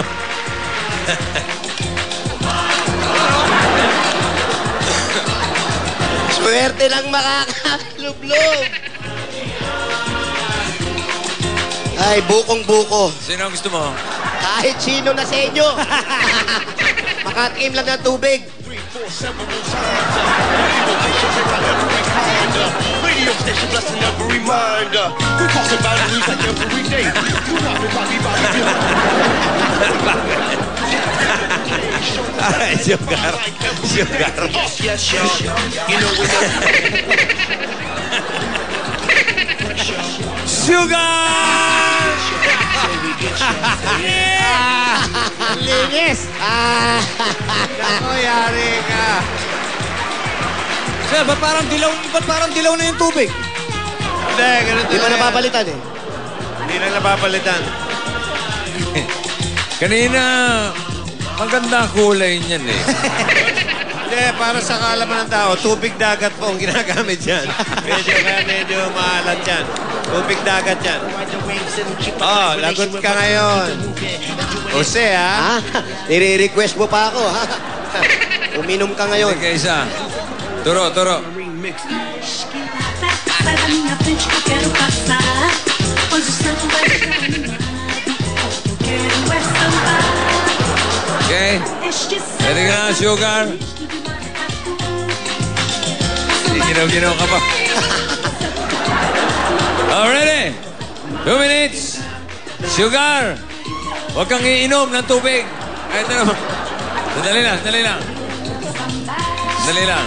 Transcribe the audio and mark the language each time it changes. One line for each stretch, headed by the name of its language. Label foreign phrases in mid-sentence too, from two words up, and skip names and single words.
Filipino: Swerte lang makakalublog. Ay, bukong-buko. Sino ang gusto mo? Kahit sino na sa inyo. Makatikim lang ng tubig.
English: Radio station blessing every reminder. We crossing boundaries like every day. We walking body. Ay, sugar. Sugar. Yes, y'all. You know we know. Sugar!
Filipino: Linis! Ako, yari ka. Sir, ba't parang dilaw na yung tubig? Hindi, ganun Di ba talaga. napapalitan eh? Hindi lang napapalitan. Kanina, maganda kulay niyan eh. Hindi, para sa kaalaman ng tao, tubig dagat po ang ginagamit dyan. Medyo maalat yan. Tubig dagat yan. Oh, lagot ka ngayon. Jose, ha? Ha? Nire-request mo pa ako, ha? Uminom ka ngayon. Sige, isa. Turo.
Portuguese: Sai da minha frente que eu quero passar, pois o santo vai estar animado. Eu quero é sambar.
Filipino: Okay? Este Ready ka na, sugar? Ginaw ka pa. Oh, ready? 2 minutes. Sugar, huwag kang iinom ng tubig. Ay, ito naman. Dali lang.